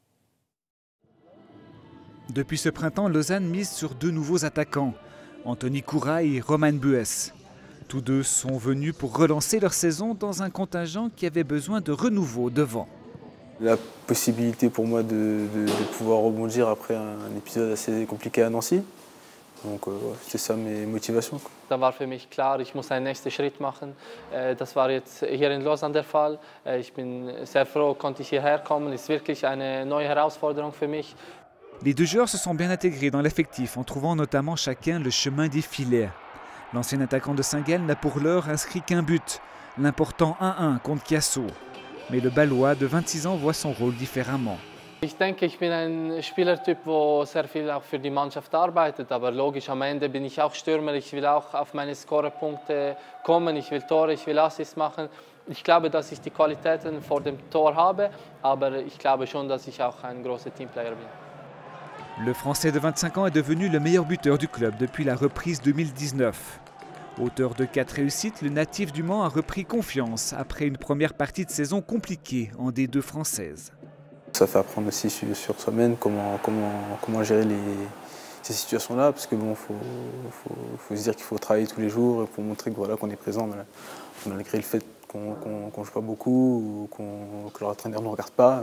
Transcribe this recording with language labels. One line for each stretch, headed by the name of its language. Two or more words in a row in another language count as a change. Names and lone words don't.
French: Depuis ce printemps, Lausanne mise sur deux nouveaux attaquants, Anthony Koura et Roman Buess. Tous deux sont venus pour relancer leur saison dans un contingent qui avait besoin de renouveau devant. La possibilité pour moi de pouvoir rebondir après un épisode assez compliqué à Nancy. Donc c'est ça mes motivations.
German: Da war für mich klar, ich muss einen nächsten Schritt machen. Das war jetzt hier in Lausanne der Fall. Ich bin sehr froh, konnte ich hierher kommen. Es ist wirklich eine neue Herausforderung für mich.
French: Les deux joueurs se sont bien intégrés dans l'effectif en trouvant notamment chacun le chemin des filets. L'ancien attaquant de Saint-Gall n'a pour l'heure inscrit qu'un but, l'important 1-1 contre Chiasso. Mais le Ballois de 26 ans voit son rôle différemment.
German: Ich denke, ich bin ein Spielertyp, der sehr viel auch für die Mannschaft arbeitet. Aber logisch, am Ende bin ich auch Stürmer. Ich will auch auf meine Scorerpunkte kommen. Ich will Tore, ich will Assists machen. Ich glaube, dass ich die Qualitäten vor dem Tor habe. Aber ich glaube schon, dass ich auch ein großer Teamplayer bin.
French: Le Français de 25 ans est devenu le meilleur buteur du club depuis la reprise 2019. Auteur de 4 réussites, le natif du Mans a repris confiance après une première partie de saison compliquée en D2 française. Ça fait apprendre aussi sur soi-même comment gérer ces situations-là, parce que bon, faut se dire qu'il faut travailler tous les jours pour montrer que voilà, qu'on est présent malgré le fait qu'on ne joue pas beaucoup ou que leur entraîneur ne regarde pas.